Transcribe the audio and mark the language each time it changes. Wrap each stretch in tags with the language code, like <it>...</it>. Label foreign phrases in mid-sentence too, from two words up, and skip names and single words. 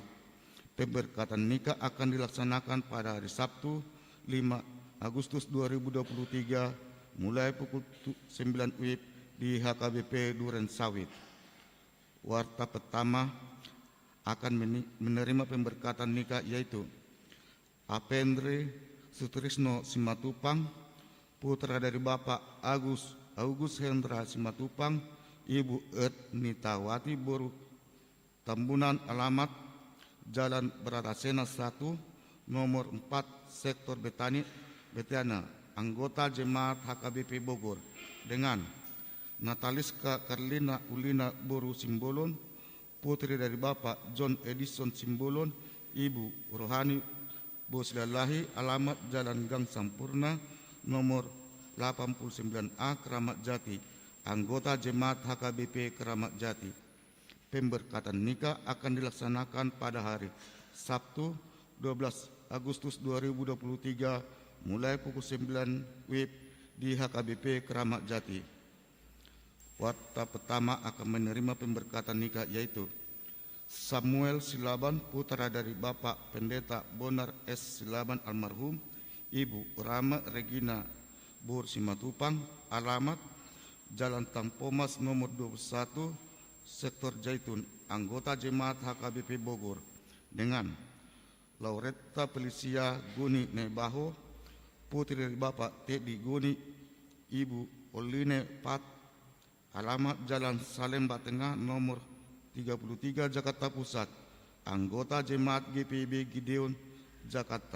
<id>Pemberkatan nikah akan dilaksanakan pada hari Sabtu 5 Agustus 2023 mulai pukul 9 WIB di HKBP Duren Sawit. Warta pertama akan menerima pemberkatan nikah yaitu Apendre Sutrisno Simatupang, putra dari Bapak Agus Hendra Simatupang, Ibu Nitawati Boru Tambunan, alamat Jalan Beratasena 1 nomor 4 Sektor Betana, anggota Jemaat HKBP Bogor, dengan Nataliska Karlina Ulina Boru Simbolon, putri dari Bapak John Edison Simbolon, Ibu Rohani Boslalahi, alamat Jalan Gang Sampurna nomor 89A Keramat Jati, anggota Jemaat HKBP Keramat Jati. Pemberkatan nikah akan dilaksanakan pada hari Sabtu 12 Agustus 2023 mulai pukul 9 WIB di HKBP Keramat Jati. Warta pertama akan menerima pemberkatan nikah yaitu Samuel Silaban, putra dari Bapak Pendeta Bonar S. Silaban almarhum, Ibu Rama Regina Bur Simatupang, alamat Jalan Tampomas nomor 21 Sektor Jaitun, anggota Jemaat HKBP Bogor, dengan Lauretta Felicia Guni Nebaho, putri dari Bapak Teddy Guni, Ibu Oline Pat, alamat Jalan Salemba Tengah nomor 33 Jakarta Pusat, anggota Jemaat GPIB Gideon Jakarta.</id>